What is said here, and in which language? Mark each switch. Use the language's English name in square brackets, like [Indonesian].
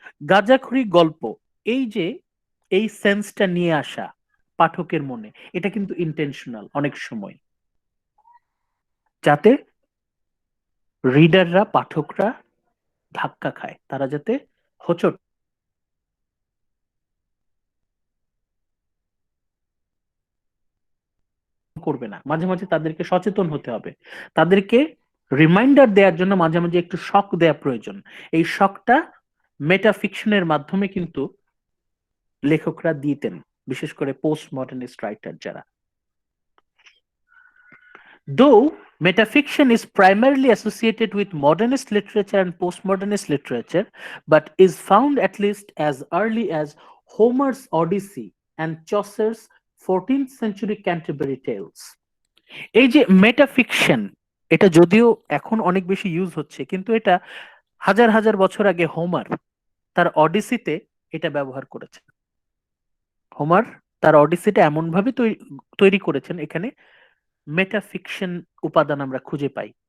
[Bangla] গাঁজাখুরি গল্প, এই যে এই সেন্সটা নিয়ে আসা পাঠকের মনে, এটা কিন্তু ইন্টেনশনাল অনেক সময়, যাতে রিডাররা, পাঠকরা ধাক্কা খায়, তারা যাতে হোঁচট করবে না। মাঝে মাঝে তাদেরকে সচেতন হতে হবে, তাদেরকে রিমাইন্ডার দেওয়ার জন্য মাঝে মাঝে একটু শক দেওয়া প্রয়োজন। এই শকটা মেটাফিকশনের মাধ্যমে কিন্তু লেখকরা দিতেন, বিশেষ করে পোস্ট মডার্নিস্ট রাইটার যারা। [English] Though metafiction is primarily associated with modernist literature and postmodernist literature, but is found at least as early as Homer's Odyssey and Chaucer's 14th century Canterbury Tales. [Bangla] এই যে মেটাফিকশন, এটা যদিও এখন অনেক বেশি ইউজ হচ্ছে, কিন্তু এটা হাজার হাজার বছর আগে হোমার তার অডিসিতে এটা ব্যবহার করেছে। হোমার তার অডিসিটা এমন ভাবে তৈরি করেছেন, এখানে মেটাফিকশন উপাদান আমরা খুঁজে পাই।